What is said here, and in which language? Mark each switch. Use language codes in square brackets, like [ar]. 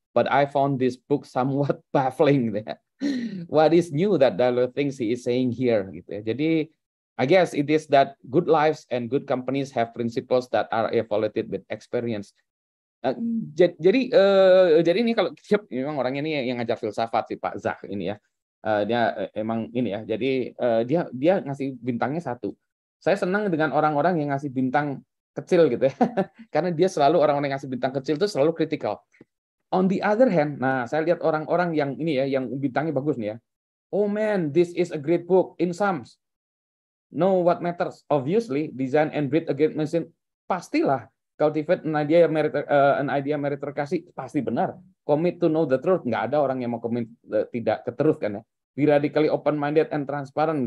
[en] But I found this book somewhat baffling. What is new that Dalio thinks he is saying here? [id] Gitu ya. Jadi, [en] I guess it is that good lives and good companies have principles that are evaluated with experience. [id] Jadi ini kalau memang orangnya ini yang ngajar filsafat sih Pak Zah ini ya. Dia emang ini ya. Jadi dia ngasih bintangnya 1. Saya senang dengan orang-orang yang ngasih bintang kecil gitu ya. Karena dia selalu orang-orang yang ngasih bintang kecil itu selalu kritikal. [en] On the other hand, [id] nah saya lihat orang-orang yang ini ya, yang bintangnya bagus nih ya. [en] Oh man, this is a great book in sums. Know what matters? Obviously, design and breed a great machine. [id] Pastilah. [en] Cultivate an idea meritocracy. [id] Pasti benar. [en] Commit to know the truth. [id] Nggak ada orang yang mau commit tidak ke truth kan ya. [en] Be radically open-minded and transparent.